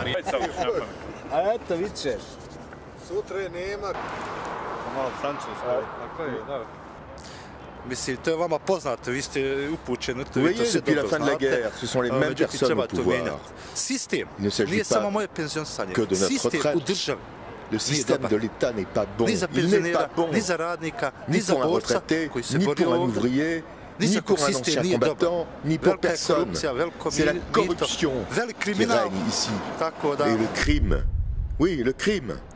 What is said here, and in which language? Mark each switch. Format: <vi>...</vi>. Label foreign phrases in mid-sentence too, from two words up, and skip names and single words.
<bs>A eto, vidiš, sutra je nema. Malo francusko. Mislim, to je vama poznato, vi ste upućeni.</bs> <fr>Vous voyez, depuis la fin de la guerre, ce sont les mêmes personnes au pouvoir.</fr> <bs>Sistem,</bs> <fr>Il ne s'agit pas que de notre retraite. Le système de l'État n'est pas bon. Il n'est pas bon, ni pour un retraité, ni pour un ouvrier, ni pour un ancien combattant, ni pour personne. C'est la corruption qui règne ici. Et le crime. Oui, le crime.</fr>